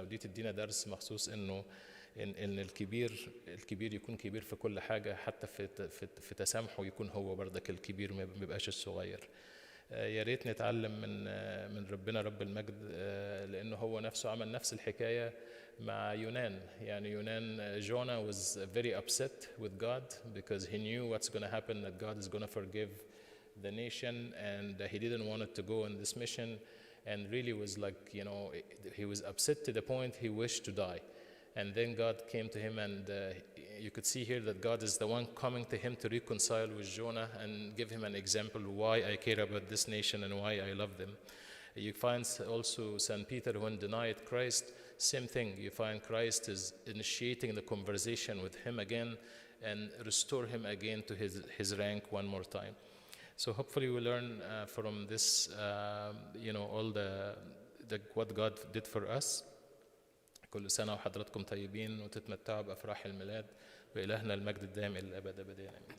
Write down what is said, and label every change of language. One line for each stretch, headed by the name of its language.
Arabic: ودي تدينا درس مخصوص انه ان الكبير يكون كبير في كل حاجه، حتى في تسامحه يكون هو بردك الكبير ما يبقاش الصغير. يا ريت نتعلم من ربنا رب المجد، لانه هو نفسه عمل نفس الحكايه مع يونان.
English: يعني يونان Jonah was very upset with God because he knew what's going to happen, that God is going to forgive the nation, and he didn't want it to go on this mission, and really was like, you know, he was upset to the point he wished to die. And then God came to him, and you could see here that God is the one coming to him to reconcile with Jonah and give him an example why I care about this nation and why I love them. You find also St. Peter, when denied Christ, same thing. You find Christ is initiating the conversation with him again and restore him again to his rank one more time. So hopefully we learn from this, you know, all the what God did for us.
Arabic: كل سنة وحضراتكم طيبين وتتمتعوا بأفراح الميلاد، وإلهنا المجد الدائم إلى الأبد أبدين.